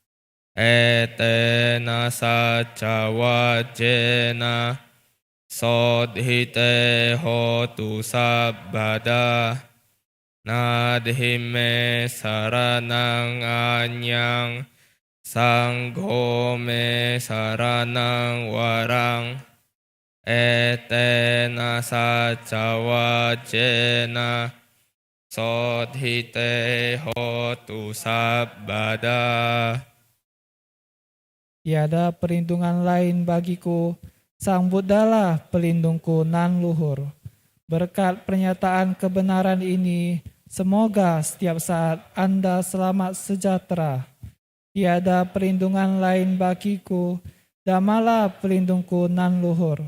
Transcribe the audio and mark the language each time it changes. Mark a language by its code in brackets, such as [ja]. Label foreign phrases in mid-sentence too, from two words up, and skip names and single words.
[pi] Etena Satcha Vajjena Sodhite Hotu Sabbada Nadhime Saranang Anyang Sangho me Saranang Warang Etena Satcha Vajjena Sodhite Hotu Sabbada. [id] Tiada perlindungan lain bagiku, Sang Buddhalah pelindungku nan luhur. Berkat pernyataan kebenaran ini, semoga setiap saat Anda selamat sejahtera. Tiada perlindungan lain bagiku, Dhammalah pelindungku nan luhur.